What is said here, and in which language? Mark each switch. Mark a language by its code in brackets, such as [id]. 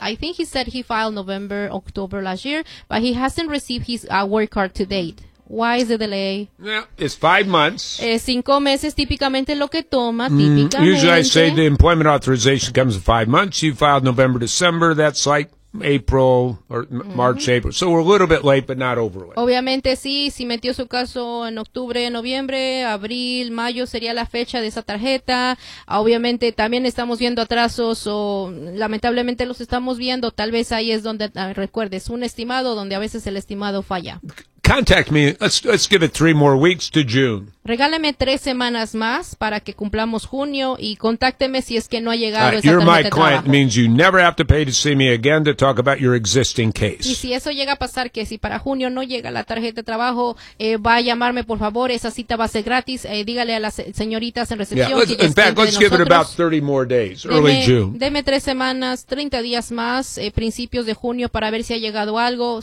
[en] I think he said he filed November, October last year, but he hasn't received his work card to date. Why is the delay? Yeah, it's 5 months. [es] Cinco meses típicamente lo que toma, típicamente. [en] Usually I say the employment authorization comes in 5 months. You filed November, December. That's like April or March, April. So we're a little bit late, but not over late. [es] Obviamente sí, si metió su caso en octubre, noviembre, abril, mayo sería la fecha de esa tarjeta. Obviamente también estamos viendo atrasos o lamentablemente los estamos viendo. Tal vez ahí es donde, recuerdes, un estimado donde a veces el estimado falla. [en] Contact me. Let's give it 3 more weeks to June. [es] Regáleme 3 semanas más para que cumplamos junio y contácteme si es que no ha llegado esa tarjeta de trabajo. [en] You're my client. Means you never have to pay to see me again to talk about your existing case. [es] Y si eso llega a pasar, que si para junio no llega la tarjeta de trabajo, va a llamarme, por favor. Esa cita va a ser gratis. Dígale a las señoritas en recepción. [en] Yeah, in fact, let's give it about 30 more days, early June. [es] Deme 3 semanas, 30 días más, principios de junio, para ver si ha llegado algo.